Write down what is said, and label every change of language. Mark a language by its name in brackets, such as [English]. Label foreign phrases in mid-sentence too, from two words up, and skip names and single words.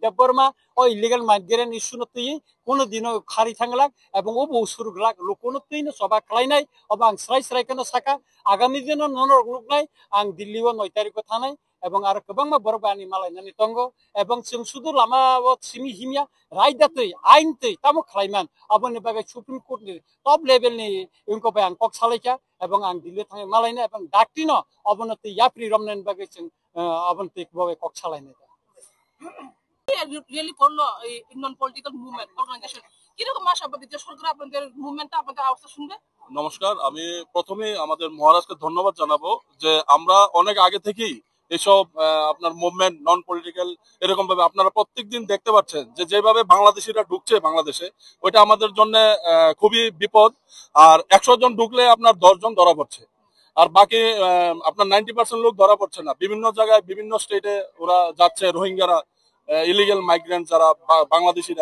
[Bodo] देव बर्मा ओ [English] illegal migrant issue [Bodo] न तुइ कोनो दिनो खारि थांगला एवं ओ उसुरगला लोकनो तुइनो सभा खालायनाय अब आं स्राय साका आगामी दिनो ननर लुकनाय आं दिल्लीआव 9 तारिखआव थानाय एवं आरो गोबां बरबानि मालायनानै दंगो एवं जों सुदु लामाव सिमि हिमिया रायदातै आइनतै तामो खालायमान अबनि बागै सुप्रीम कोर्टनि टप लेभेलनि इनको बाय आं कक सालायका एवं आं दिल्ली थाङै मालायना एवं डाक्टिनो अबनति याप्रि रमनेन बागै जों अबनति बागै कक सालायनाय [Bangla] रियली করলো [English] non political movement organization [Bangla] কিরকম আশাবাদী যে সরকার আপনাদের মুভমেন্টটা আপনাদের আওয়াজটা শুনবে নমস্কার আমি প্রথমে আমাদের মহারাজকে ধন্যবাদ জানাবো যে আমরা অনেক আগে থেকেই এসব আপনার [English] movement non political [Bangla] এরকম ভাবে আপনারা প্রত্যেকদিন দেখতে পাচ্ছেন যে যেভাবে বাংলাদেশিরা ঢুকছে বাংলাদেশে ওইটা আমাদের জন্য খুবই বিপদ আর 100 জন ঢুকলে আপনার 10 জন ধরা পড়ছে আর বাকি আপনার 90% লোক ধরা পড়ছে না বিভিন্ন জায়গায় বিভিন্ন স্টেটে ওরা যাচ্ছে রোহিঙ্গারা [English] illegal migrant [Bangla] যারা বাংলাদেশিরা।